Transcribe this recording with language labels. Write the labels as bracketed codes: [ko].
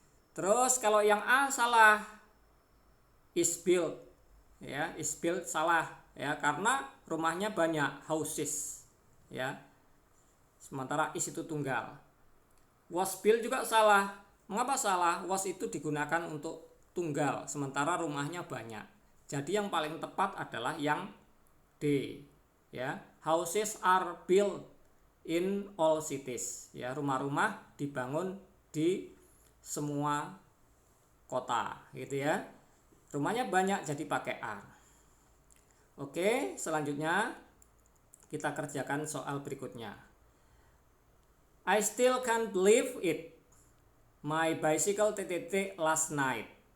[id] Terus kalau yang A salah, is built, ya, is built salah, ya, karena rumahnya banyak, houses, ya. Sementara is itu tunggal. Was built juga salah. Mengapa salah? Was itu digunakan untuk tunggal, sementara rumahnya banyak. Jadi yang paling tepat adalah yang D. [en] Ya, houses are built in all cities. [id] Ya, rumah-rumah dibangun di semua kota, gitu ya. Rumahnya banyak jadi pakai are. Oke, selanjutnya kita kerjakan soal berikutnya. [en] I still can't believe it. My bicycle last night.